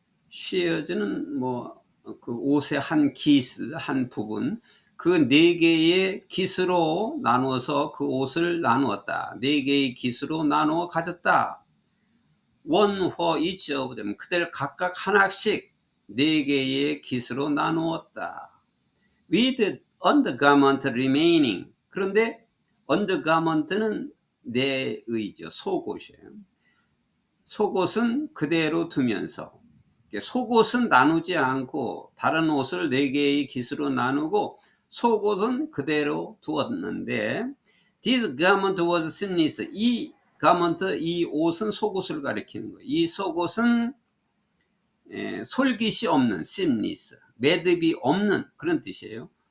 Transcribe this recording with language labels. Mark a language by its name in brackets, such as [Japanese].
[Korean] shares는 그 옷의 한 기스, 한 부분, 그 4개의 깃으로 나누어서 그 옷을 나누었다. 4개의 깃으로 나누어 가졌다. [English] One for each of them, [Korean] 그들 각각 하나씩 4개의 깃으로 나누었다. [English] With undergarment remaining, [Korean] 그런데 undergarment는 내의죠. 속옷이에요. 속옷은 그대로 두면서, 속옷은 나누지 않고 다른 옷을 4개의 깃으로 나누고 속옷은 그대로 두었는데 [English] This garment was seamless. [Korean] 이 garment, 이 옷은 속옷을 가리키는 거예요. 이 속옷은 솔깃이 없는 seamless, 매듭이 없는 그런 뜻이에요.